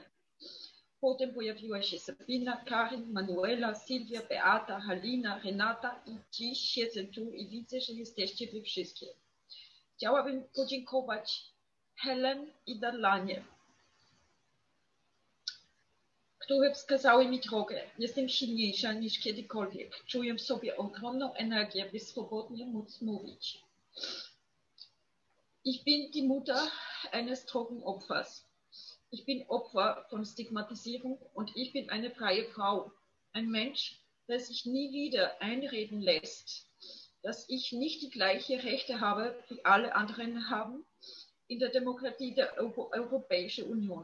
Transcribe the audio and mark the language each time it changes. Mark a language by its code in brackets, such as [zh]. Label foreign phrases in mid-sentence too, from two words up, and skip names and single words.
[pl] Potem pojawiła się Sabina, Karin, Manuela, Silvia, Beata, Halina, Renata i dziś siedzę tu i widzę, że jesteście wy wszystkie. Chciałabym podziękować Helen i Darlanie, które wskazały mi drogę. Jestem silniejsza niż kiedykolwiek. Czuję w sobie ogromną energię, by swobodnie móc mówić. [de] Ich bin die Mutter eines Drogenopfers. Ich bin Opfer von Stigmatisierung und ich bin eine freie Frau. Ein Mensch, der sich nie wieder einreden lässt, dass ich nicht die gleichen Rechte habe, wie alle anderen haben in der Demokratie der Europäischen Union.